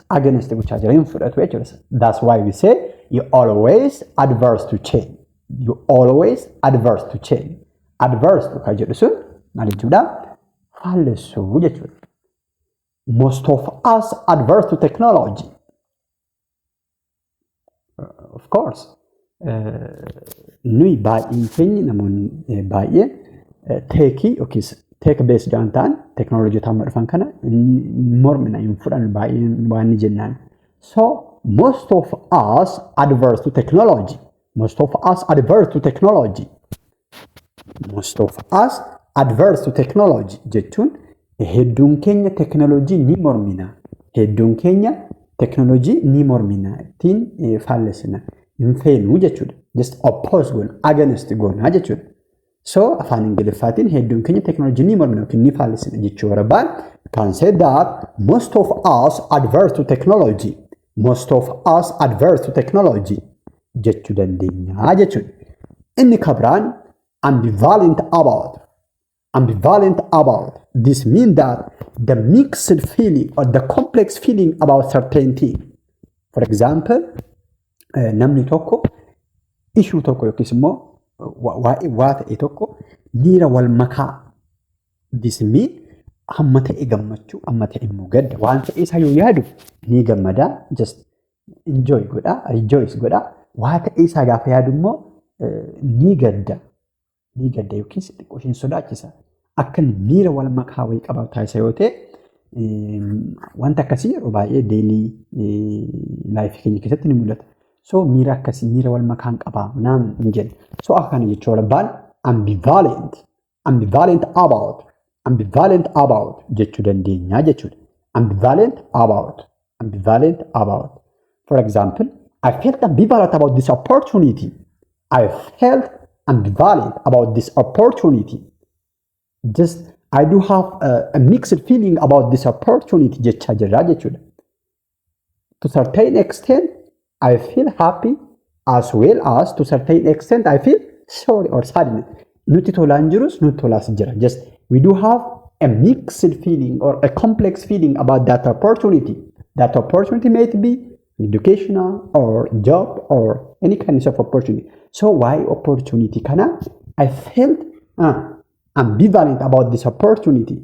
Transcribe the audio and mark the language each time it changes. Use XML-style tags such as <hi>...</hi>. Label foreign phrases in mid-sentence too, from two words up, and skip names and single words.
<om>Against gochaa jira, hin fudhatu jechuudha.</om> <en>That's why we say you always adverse to change. You always adverse to change. Adverse to</en> <om>kan jedhu sun maal jechuudha? Faallessuu jechuudha.</om> <en>Most of us adverse to technology. Of course,</en> <om>nuyi baay'een keenya namoonni baay'een teekii yookiis teek bees jaantaan teknoolojii taa'amma dhufan kana mormina hin fudhan baay'een waan ni jennaan.</om> <en>So most of us adverse to technology. Most of us adverse to technology. Most of us adverse to technology</en> <om>jechuun hedduun keenya teknoolojii ni mormina. Hedduun keenya teknoolojii ni mormina. Ittiin faallessina. Hin feenu jechuudha.</om> <en>Just oppose goona.</en> <om>Against goona jechuudha. So afaan Ingiliffaatiin hedduun keenya teknoolojii ni mormina yookiin ni faallessina jechuu barbaan.</om> <en>Can say that most of us adverse to technology. Most of us adverse to technology</en> <om>jechuu dandeenya jechuudha. Inni kabiraan</om> <en>ambivalent about. Ambivalent about. This means that the mixed feeling or the complex feeling about certain thing. For example,</en> <om>namni tokko issue tokko yookiis immoo waa ta'e tokko miira wal makaa.</om> <en>This means</en> <om>amma ta'e gammachuu, amma ta'e immoo gadda. Waan ta'e isaa yoo yaadu ni gammada.</om> <en>Just enjoy godha, rejoice godha.</en> <om>Waa ta'e isaa gaafa yaadu immoo ni gadda. Ni gadda yookiis xiqqoo isheen sodaachisa. Akka miira wal makaa wayii qabaatu isa yoo ta'e wanta akkasii yeroo baay'ee deelii laayifii keenya keessatti ni mul'ata. So miira akkasii miira wal makaa qabaa naam hin jedhu. So akkana jechuu barbaan</om> <en>ambivalent. Ambivalent about</en> <om>jechuu dandeenya jechuudha.</om> <en>Ambivalent about. Ambivalent about. For example, I felt ambivalent about this opportunity. I felt ambivalent about this opportunity. Just I do have a mixed feeling about this opportunity</en> <om>jechaa jirra jechuudha.</om> <en>To certain extent, I feel happy as well as to certain extent I feel sorry or sadness.</en> <om>Nuti tolaan jirus nuti tolaas jira.</om> <en>Just we do have a mixed feeling or a complex feeling about that opportunity. That opportunity may be educational or job or any kind of opportunity. So why opportunity kana? I felt ambivalent about this opportunity.</en>